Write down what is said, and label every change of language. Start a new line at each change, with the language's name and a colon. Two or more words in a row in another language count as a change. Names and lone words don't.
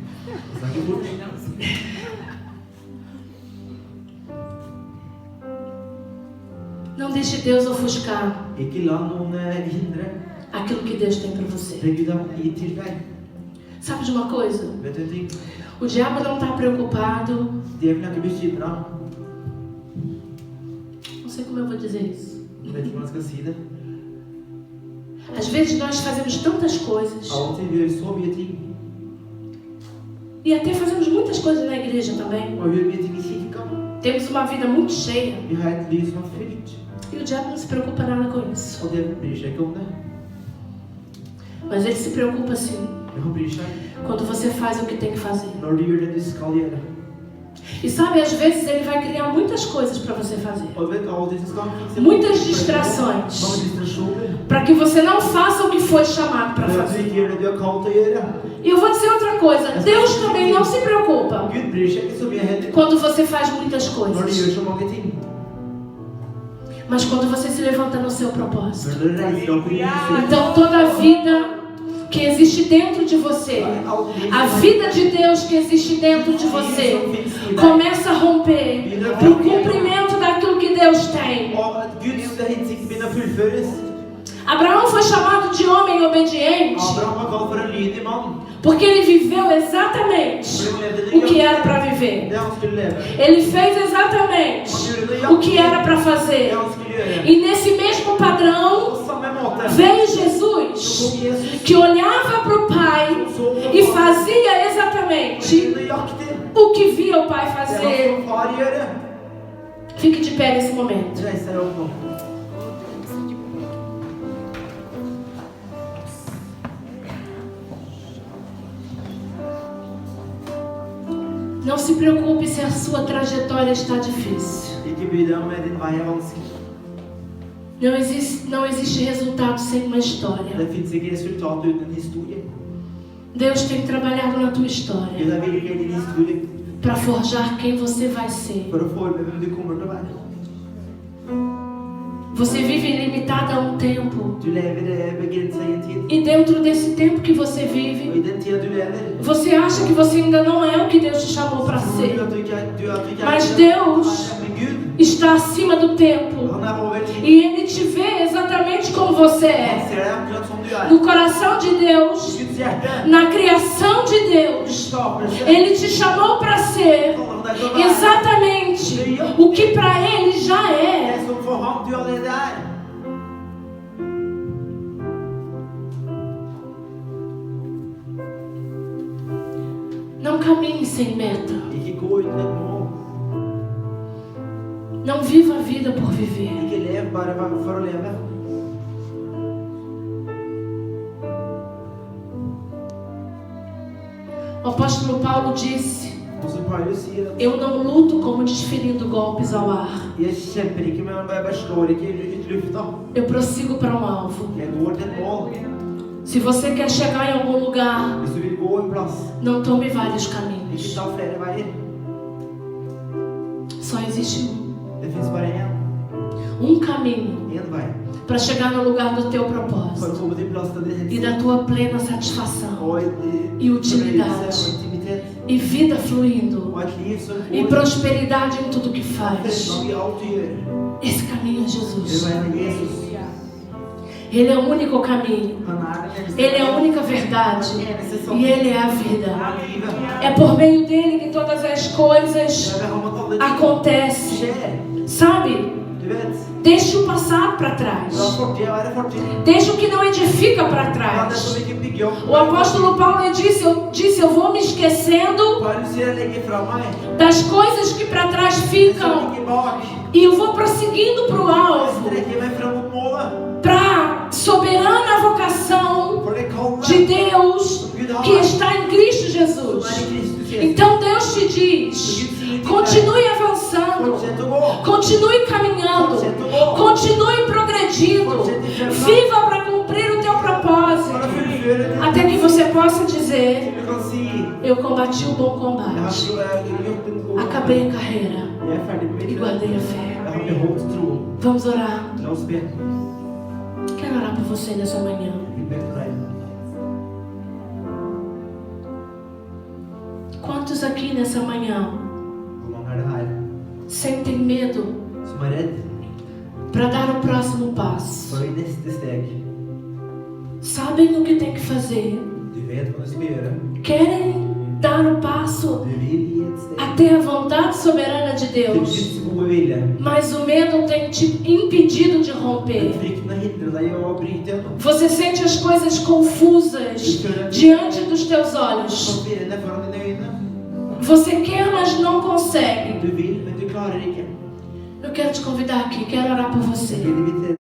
Portuguese: Não deixe Deus ofuscar
Norwegian: Ikke la noen hindre
Portuguese: aquilo que Deus tem para você.
Norwegian: det Gud har gitt til deg.
Portuguese: Sabe de uma coisa?
Norwegian: Vet du en ting?
Portuguese: O diabo não está preocupado.
Norwegian: Djevelen er ikke bekymret.
Portuguese: Não sei como eu vou dizer isso.
Norwegian: Jeg vet ikke hvordan jeg skal si det.
Portuguese: Às vezes nós fazemos tantas coisas.
Norwegian: Av og til vi gjør så mye ting.
Portuguese: E até fazemos muitas coisas na igreja também.
Norwegian: Og vi gjør mye ting i kirka.
Portuguese: Temos uma vida muito cheia.
Norwegian: Vi har et liv som er fylt.
Portuguese: E o diabo não se preocupa nada com isso.
Norwegian: Og djevelen bryr seg ikke om det.
Portuguese: Mas ele se preocupa sim
Norwegian: Men han bryr seg
Portuguese: quando você faz o que tem que fazer.
Norwegian: når du gjør det du skal gjøre.
Portuguese: E sabe, às vezes ele vai criar muitas coisas para você fazer.
Norwegian: Og vet av og til så skal han fikse
Portuguese: Muitas distrações.
Norwegian: mange distraksjoner.
Portuguese: Para que você não faça o que foi chamado para
Norwegian: For at du
Portuguese: fazer.
Norwegian: ikke gjør det du er kalt til å gjøre.
Portuguese: E eu vou dizer outra coisa. Deus também não se preocupa
Norwegian: Gud bryr seg ikke så mye heller
Portuguese: quando você faz muitas
Norwegian: når du
Portuguese: coisas.
Norwegian: gjør så mange ting.
Portuguese: Mas quando você se levanta no seu propósito.
Norwegian: Når du reiser opp i livet,
Portuguese: Então toda a vida que existe dentro de você, a vida de Deus que existe dentro de você, começa a romper o cumprimento daquilo que Deus tem.
Norwegian: og at Guds hensikt begynner å fullføres.
Portuguese: Abraão foi chamado de homem obediente
Norwegian: Abraham var kalt for en lydig mann.
Portuguese: porque ele viveu exatamente o que era para viver.
Norwegian: Det han skulle leve.
Portuguese: Ele fez exatamente o que era para
Norwegian: Det
Portuguese: fazer.
Norwegian: han skulle gjøre.
Portuguese: E nesse mesmo padrão
Norwegian: På samme måte
Portuguese: veio
Norwegian: så
Portuguese: Jesus,
Norwegian: kom Jesus
Portuguese: que olhava para o Pai e fazia exatamente
Norwegian: nøyaktig
Portuguese: o que via o Pai
Norwegian: det
Portuguese: fazer.
Norwegian: han som far gjøre.
Portuguese: Fique de pé nesse momento.
Norwegian: Reis deg opp nå.
Portuguese: Não se preocupe se a sua trajetória está difícil.
Norwegian: Ikke bry deg om din vei er vanskelig.
Portuguese: Não existe resultado sem uma história.
Norwegian: Det finns ikke resultat uten en historie.
Portuguese: Deus tem trabalhado na tua história
Norwegian: Gud har virket i din historie
Portuguese: para forjar quem você vai ser.
Norwegian: for å forme hvem du kommer til å være.
Portuguese: Você vive limitada a um tempo.
Norwegian: Du lever begrenset i en tid.
Portuguese: E dentro desse tempo que você
Norwegian: Og i
Portuguese: vive,
Norwegian: den tida du lever,
Portuguese: você acha que você ainda não é o que Deus te chamou para
Norwegian: tror
Portuguese: ser.
Norwegian: du at du ikke er
Portuguese: Mas
Norwegian: det.
Portuguese: Deus
Norwegian: Men Gud,
Portuguese: está acima do tempo.
Norwegian: han er over tid.
Portuguese: E Ele te vê exatamente como você
Norwegian: Han
Portuguese: é.
Norwegian: ser deg akkurat som du er.
Portuguese: No coração de Deus,
Norwegian: Guds hjerte,
Portuguese: na criação de Deus,
Norwegian: skapelse,
Portuguese: Ele te chamou para ser
Norwegian: kaller han deg til å være
Portuguese: exatamente o que para Ele já é.
Norwegian: det som for ham du allerede er.
Portuguese: Não caminhe sem meta.
Norwegian: Ikke gå uten et mål.
Portuguese: Não viva a vida por viver.
Norwegian: Ikke lev bare for å leve.
Portuguese: O apóstolo Paulo disse:
Norwegian: Og som Paulus sier, at
Portuguese: eu não luto como desferindo golpes ao ar.
Norwegian: jeg kjemper ikke med, jeg slår ikke ut lufta.
Portuguese: Eu prossigo para um alvo.
Norwegian: Jeg går til et mål.
Portuguese: Se você quer chegar em algum lugar,
Norwegian: Hvis du vil gå en plass,
Portuguese: não tome vários
Norwegian: ikke
Portuguese: caminhos.
Norwegian: ta flere veier.
Portuguese: Só existe
Norwegian: Det finnes bare
Portuguese: um caminho
Norwegian: en vei
Portuguese: para chegar no lugar do teu
Norwegian: for å
Portuguese: propósito
Norwegian: komme til plass til din
Portuguese: e
Norwegian: hensikt.
Portuguese: da tua plena satisfação
Norwegian: Og
Portuguese: e utilidade
Norwegian: fornøyelse og intimitet.
Portuguese: e vida fluindo
Norwegian: Og et liv som
Portuguese: e
Norwegian: går
Portuguese: prosperidade em tudo que faz.
Norwegian: fremgang i alt du gjør.
Portuguese: Esse caminho é
Norwegian: Det
Portuguese: Jesus.
Norwegian: er veien av Jesus.
Portuguese: Ele é o único caminho.
Norwegian: Han er den eneste.
Portuguese: Ele é a única verdade.
Norwegian: Den eneste
Portuguese: E
Norwegian: sannhet.
Portuguese: Ele é a vida.
Norwegian: Han er livet.
Portuguese: É por meio dele que todas as coisas
Norwegian: Det er ved ham at alle ting
Portuguese: acontecem.
Norwegian: skjer.
Portuguese: Sabe?
Norwegian: Du vet,
Portuguese: Deixe o passado para
Norwegian: la
Portuguese: trás.
Norwegian: fortida være fortid.
Portuguese: Deixe o que não edifica para
Norwegian: La det
Portuguese: trás.
Norwegian: som ikke bygger opp.
Portuguese: O apóstolo Paulo disse, eu vou me esquecendo
Norwegian: Paulus sier, jeg legger fra meg
Portuguese: das coisas que para trás
Norwegian: det som
Portuguese: ficam
Norwegian: ligger bak.
Portuguese: e eu vou prosseguindo para o
Norwegian: Jeg
Portuguese: alvo,
Norwegian: strekker meg fram mot målet.
Portuguese: para a soberana vocação
Norwegian: For det
Portuguese: de
Norwegian: kallet
Portuguese: Deus que está em Cristo
Norwegian: som er
Portuguese: Jesus.
Norwegian: i Kristus Jesus.
Portuguese: Então Deus te diz, continue avançando,
Norwegian: Fortsett å gå.
Portuguese: continue caminhando, continue progredindo, viva para cumprir o teu
Norwegian: For å
Portuguese: propósito,
Norwegian: fullføre det.
Portuguese: até que você possa dizer,
Norwegian: Du kan si,
Portuguese: eu combati o bom
Norwegian: jeg har
Portuguese: combate,
Norwegian: gjort en god
Portuguese: acabei a carreira
Norwegian: Jeg er ferdig med
Portuguese: e
Norwegian: mitt
Portuguese: guardei a
Norwegian: Jeg
Portuguese: fé.
Norwegian: har beholdt troen.
Portuguese: Vamos orar.
Norwegian: La oss be.
Portuguese: Quero orar por você nessa manhã.
Norwegian: Vi ber for deg.
Portuguese: Quantos aqui nessa manhã
Norwegian: Hvor mange er det her
Portuguese: sentem medo
Norwegian: som er redd
Portuguese: para dar o próximo passo?
Norwegian: for i neste steg?
Portuguese: Sabem o que tem que fazer?
Norwegian: Du vet hva du skal gjøre.
Portuguese: Querem dar o passo
Norwegian: Du vil gi et steg
Portuguese: até a vontade soberana de
Norwegian: til
Portuguese: Deus,
Norwegian: Guds gode vilje.
Portuguese: mas o medo tem te impedido de
Norwegian: Men
Portuguese: romper.
Norwegian: frykten har hindret deg i å bryte gjennom.
Portuguese: Você sente as coisas confusas diante dos teus olhos.
Norwegian: Forvirrende foran dine øyne.
Portuguese: Você quer, mas não consegue.
Norwegian: Du vil, men du klarer ikke.
Portuguese: Eu quero te convidar aqui, quero orar por você.
Norwegian: Jeg vil invitere